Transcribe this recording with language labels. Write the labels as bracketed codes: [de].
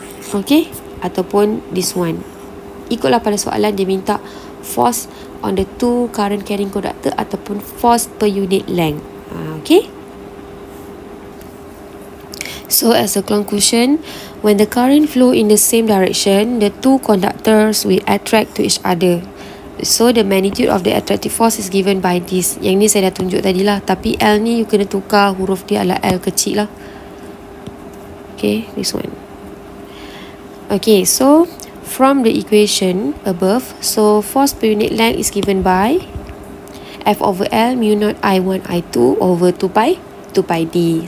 [en] Okay, [ms] ataupun [en] this one. [ms] Ikutlah pada soalan dia minta [en] force on the two current carrying conductor ataupun force per unit length. Okay. So as a conclusion, when the current flow in the same direction, the two conductors will attract to each other. So the magnitude of the attractive force is given by this. [ms] Yang ni saya dah tunjuk tadi lah. Tapi L ni you kena tukar huruf dia adalah L kecil lah. [en] Okay, this one. Okay, so from the equation above, so force per unit length is given by F over L mu naught I1 I2 over 2 pi D.